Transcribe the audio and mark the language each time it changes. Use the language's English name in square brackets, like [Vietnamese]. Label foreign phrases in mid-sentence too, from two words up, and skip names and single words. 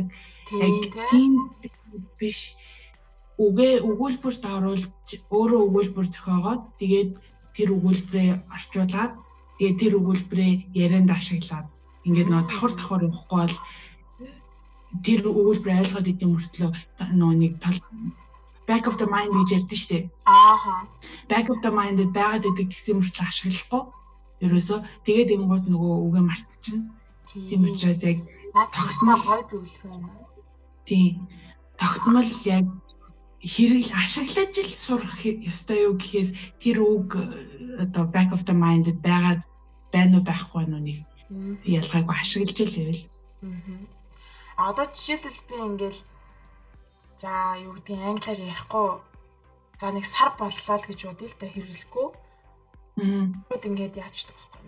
[Mongolian] Яг тийм биш үгээ өгүүлбэрт оруулж өөрөө өгүүлбэр зохиогоод тэгээд тэр өгүүлбэрээ орчуулад тэгээд тэр өгүүлбэрээ ярианд ашиглаад ингээд нөгөө давхар явахгүй бол тэр өгүүлбэрээ ойлгоод идэм мөртлөө нөгөө нэг тал [English] back of the mind [Mongolian] гэж ярьдэн штэ. [English] Back of the mind [Mongolian] байгаад идэг гэсэн мөртлөө ашиглахгүй. Ерөөсөө тэгээд ингууд нөгөө үгээ мартчихна. Тийм учраас яг тогтмол гой зөвлөх байна. Тийм. Тогтмол яг хэрэгл ашиглаж л сурах ёстой юу гэхээс тэр үг одоо [English] back of the mind [Mongolian] байгаад байна уу байхгүй нь нэг ялгаагүй ашиглаж л байвал. Одоо жишээлбэл би ингээл за юу гэдгийг англиар ярихгүй. За нэг сар боллоо л гэж бодъё л да хэрэглэхгүй. Бод ингээд яачдаг байхгүй.